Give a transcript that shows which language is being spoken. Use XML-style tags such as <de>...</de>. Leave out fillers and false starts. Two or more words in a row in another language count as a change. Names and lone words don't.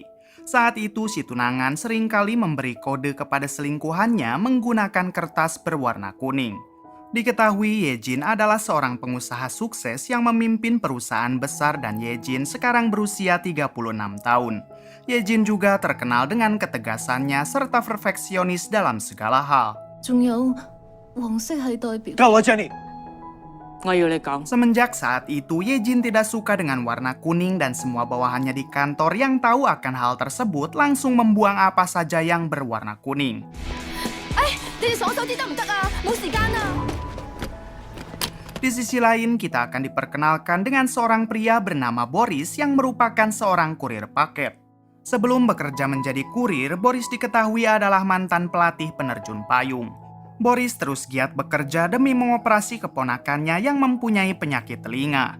<id>Saat itu si tunangan seringkali memberi kode kepada selingkuhannya menggunakan kertas berwarna kuning. Diketahui Yejin adalah seorang pengusaha sukses yang memimpin perusahaan besar dan Yejin sekarang berusia 36 tahun. Yejin juga terkenal dengan ketegasannya serta perfeksionis dalam segala hal.</id> <yue>仲有黃色係代表夠啦，Jenny。我要你講，</yue> <id>Semenjak saat itu, Yejin tidak suka dengan warna kuning dan semua bawahannya di kantor yang tahu akan hal tersebut langsung membuang apa saja yang berwarna kuning.</id> <yue>你哋爽手啲得唔得啊？冇時間啊！</yue> <id>Di sisi lain, kita akan diperkenalkan dengan seorang pria bernama Boris yang merupakan seorang kurir paket. Sebelum bekerja menjadi kurir, Boris diketahui adalah mantan pelatih penerjun payung. Boris terus giat bekerja demi mengoperasi keponakannya yang mempunyai penyakit telinga.</id>